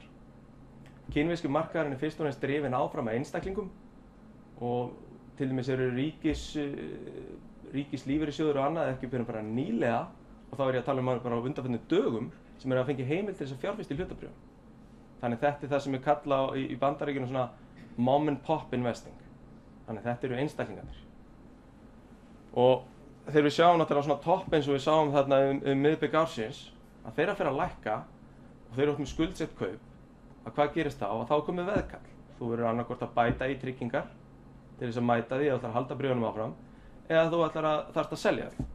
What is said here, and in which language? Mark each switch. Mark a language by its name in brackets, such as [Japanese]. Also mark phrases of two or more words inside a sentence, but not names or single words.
[Icelandic] Kínverski markaðurinn er fyrst og fremst drifinn áfram af einstaklingum og til dæmis eru ríkis lífeyrissjóður og annað ekki bara nýlega og þá er ég að tala bara á undanförnum dögum sem eru að fengi heimild til þess að fjárfesta í hlutabréfum. Þannig þetta er það sem er kallað í Bandaríkjunum svona [English] mom and pop investing. [Icelandic] Þannig þetta eru einstaklingarnir. Og þegar við sjáum náttúrulega svona topp eins og við sáum þarna miðbik ársins að þeirra fer að lækka og þeir eru með skuldsett kaup að hvað gerist þá? Að þá komið veðkall. Þú verður annarkvort að bæta í tryggingar til þess að mæta því að þú ætlar að halda bréfunum áfram eða þú þarft að selja því.